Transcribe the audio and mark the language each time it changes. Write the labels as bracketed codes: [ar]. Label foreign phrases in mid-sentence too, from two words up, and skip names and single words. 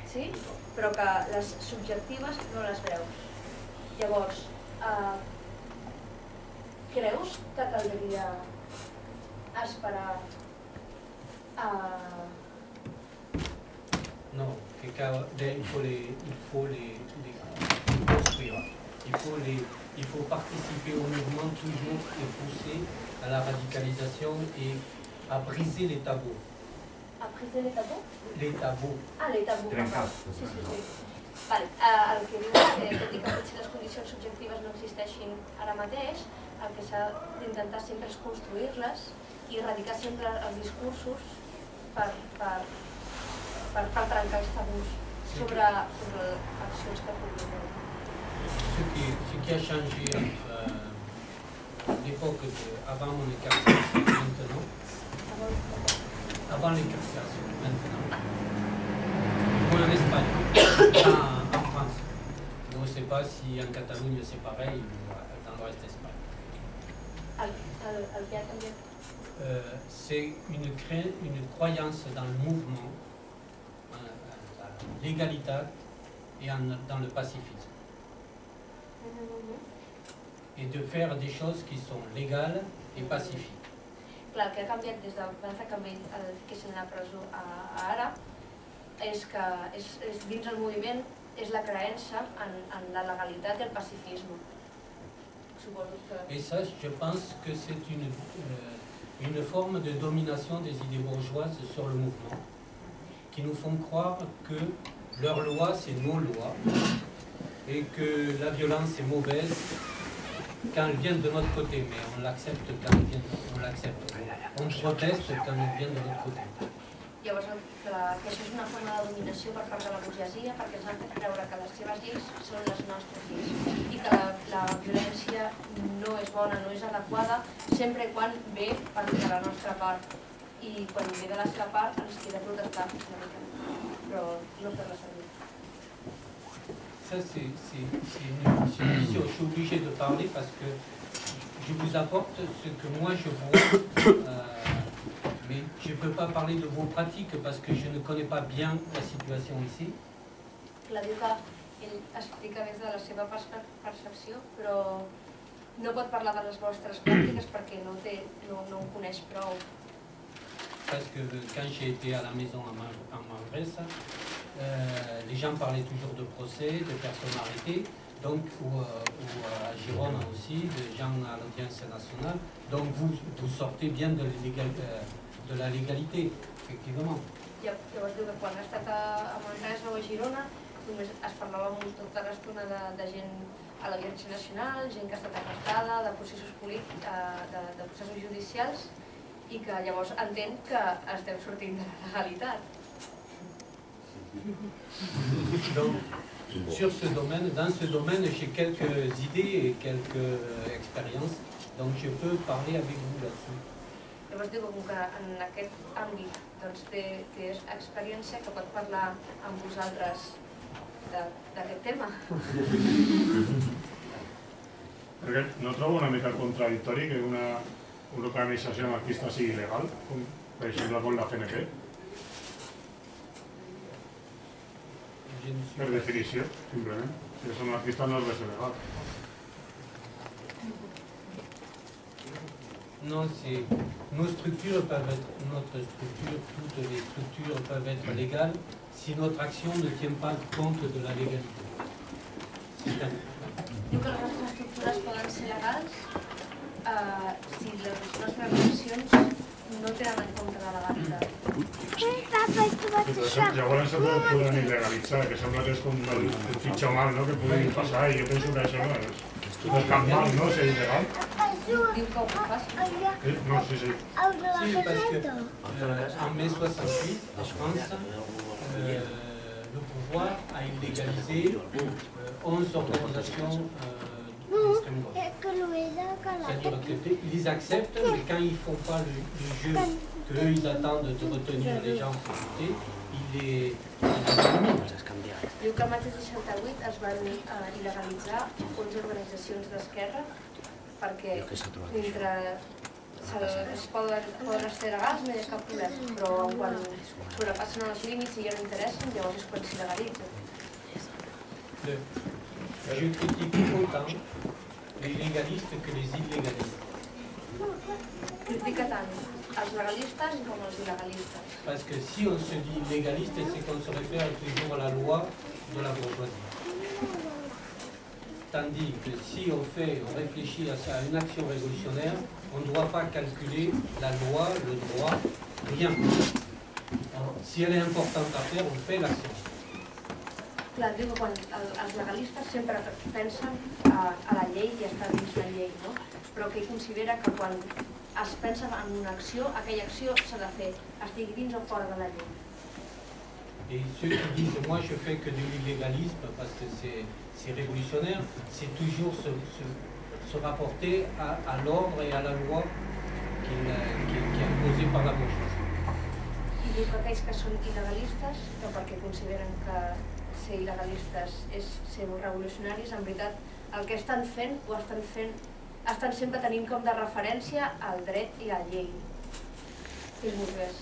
[ca] sí, però que les subjectives no les veus. Llavors, creus que caldria esperar [fr] Non, il faut les construire. Il faut participer au mouvement toujours et pousser à la radicalisation et à briser les tabous. A briser les tabous? Les tabous. Ah, les tabous. [ca] Trencar. Sí. Vale. El que diu que, tot i que potser les condicions subjectives no existeixin ara mateix, el que s'ha d'intentar sempre és construir-les i erradicar sempre els discursos per trencar els tabús sobre accions que puguin haver. [fr] Ce qui a changé entre l'époque avant mon écarcération et maintenant, avant l'écarcération, maintenant, moi en Espagne, pas en France. Je ne sais pas si en Catalogne c'est pareil ou dans le reste d'Espagne. [ca] El que ha canviat? [fr] C'est une croyance dans le mouvement, la légalité et dans le pacifisme. Et de faire des choses qui sont légales et pacifiques. [ca] Clar, el que ha canviat des d'abans que el fiquessin a la presó a ara és que dins el moviment és la creença en la legalitat i el pacifisme. Suposo que... [fr] Et ça, je pense que c'est une forme de domination des idées bourgeoises sur le mouvement, qui nous font croire que leurs lois, c'est nos lois, et que la violence est mauvaise quand elle vient de notre côté, mais on l'accepte quand elle vient, on l'accepte. On proteste quand elle vient de notre côté. [ca] Llavors, que això és una forma de dominació per part de la burgesia perquè ens han fet creure que les seves lleis són les nostres lleis i que la violència no és bona, no és adequada, sempre i quan ve de la nostra part. I quan ve de la seva part ens queda protestar, però no fer-la servir. [fr] Ça, c'est une vision. Je suis obligé de parler parce que je vous apporte ce que moi je vois, mais je ne peux pas parler de vos pratiques parce que je ne connais pas bien la situation ici. [ca] Clar, diu que ell explica des de la seva percepció, però no pot parlar de les vostres pràctiques perquè no ho coneix prou. [fr] Parce que quand j'ai été à la maison en Manresa, les gens parlaient toujours de procès, de personnes arrêtées, donc, ou à Girona aussi, de gens à l'audience nationale. Donc vous sortez bien de la légalité, effectivement. [ca] Llavors diu que quan ha estat a Manresa o a Girona només es parlava tota l'estona de gent a l'Audiència Nacional, gent que ha estat arrestada, de processos polítics, de processos judicials, i que llavors entén que estem sortint de la legalitat. [fr] Donc, dans ce domaine, j'ai quelques idées et quelques expériences, donc je peux parler avec vous là-dessus. [ca] Llavors diu que en aquest àmbit té experiència que pot parlar amb vosaltres d'aquest tema. Perquè no trobo una mica contradictori que una organització anarquista sigui il·legal, per exemple com la CNT? Per definició, simplement. Si és anarquista no és res il·legal. [fr] Non, nos structures peuvent être, toutes les structures peuvent être légales si notre action ne tient pas compte de la légalité. [ca] Diu que les nostres estructures poden ser legals si les nostres accions no tenen en compte la legalitat. Llavors se poden il·legalitzar, que sembla que és com el pitjor mal que pugui passar, i jo penso que això no és cap mal, no? Ser il·legal. Diu que ho fas? No, sí. [fr] Si, parce qu'en mai 68, en France, le pouvoir a illégalisé 11 organisations d'extrême gauche. C'est-à-dire qu'ils acceptent, mais quand ils ne font pas le jeu qu'eux ils attendent de retenir les gens en sécurité, ils les éliminent. [ca] Diu que el maig de 68 es van il·legalitzar 11 organitzacions d'esquerra perquè mentre es poden ser legals, no hi ha cap problema, però quan sobrepassen els límits i ja no interessen, llavors és quan s'il·legalitzen. [fr] Je critique autant les légalistes que les illégalistes. [ca] Critica tant els legalistes com els il·legalistes. [fr] Parce que si on se dit légaliste, c'est qu'on se réfère toujours à la loi de la bourgeoisie. Tandis que si on réfléchit à une action révolutionnaire, on ne doit pas calculer la loi, le droit, rien. Si elle est importante à faire, on fait l'action. [ca] Clar, diu que quan els legalistes sempre pensen a la llei i està dins la llei, no? Però que ell considera que quan es pensa en una acció, aquella acció s'ha de fer, estigui dins o fora de la llei. [fr] Et ceux qui disent, moi je fais que de l'illégalisme parce que c'est révolutionnaire, c'est toujours se rapporter à l'ordre et à la loi qui est imposée par la bourgeoisie. [ca] I diu que aquells que són il·legalistes, que perquè consideren que ser il·legalistes és ser revolucionaris, en veritat el que estan fent ho estan sempre tenint com de referència al dret i a la llei. És burguès.